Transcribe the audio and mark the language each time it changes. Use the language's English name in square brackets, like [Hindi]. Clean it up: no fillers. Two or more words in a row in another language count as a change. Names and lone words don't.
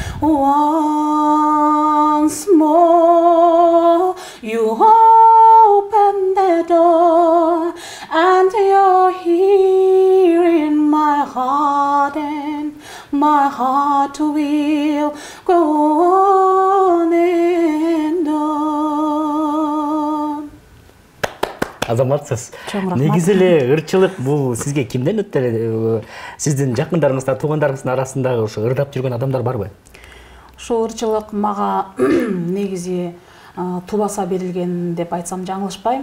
[English] Once more, you open the door, and you're here in my heart, and my heart will go on and on. [Kyrgyz] Азаматсыз. Чоң Негизи эле ырчылык бул сизге кимден өттү эле? Сиздин жакындарыңызда, туугандарыңыздын арасындагы ушу ырдап жүргөн адамдар барбы? Ошол ырчылык мага негизи тубаса берилген деп айтсам жаңылышпайм.